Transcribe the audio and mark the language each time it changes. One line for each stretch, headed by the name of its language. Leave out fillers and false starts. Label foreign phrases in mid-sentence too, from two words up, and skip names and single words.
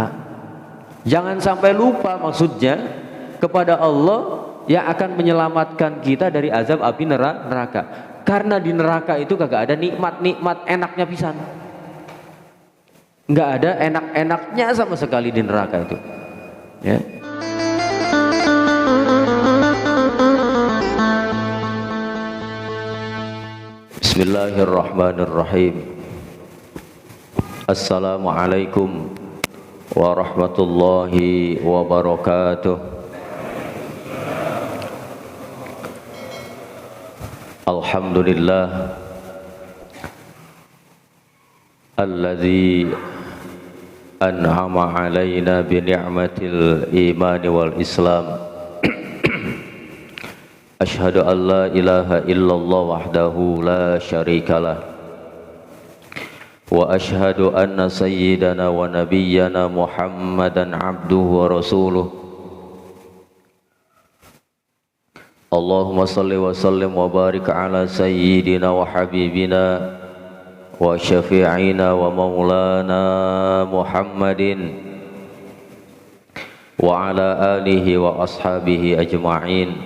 Indonesian: Jangan sampai lupa maksudnya kepada Allah yang akan menyelamatkan kita dari azab api neraka. Karena di neraka itu kagak ada nikmat-nikmat enaknya pisan. Nggak ada enak-enaknya sama sekali di neraka itu. Ya.
Arabic: بسم الله الرحمن الرحيم. السلام عليكم ورحمة الله وبركاته. الحمد لله الذي أنعم علينا بنعمة الإيمان والإسلام. أشهد أن لا إله إلا الله وحده لا شريك له وأشهد أن سيدنا ونبينا محمدا عبده ورسوله. اللهم صل وسلم وبارك على سيدنا وحبيبنا وشفيعنا ومولانا محمد وعلى آله وأصحابه أجمعين.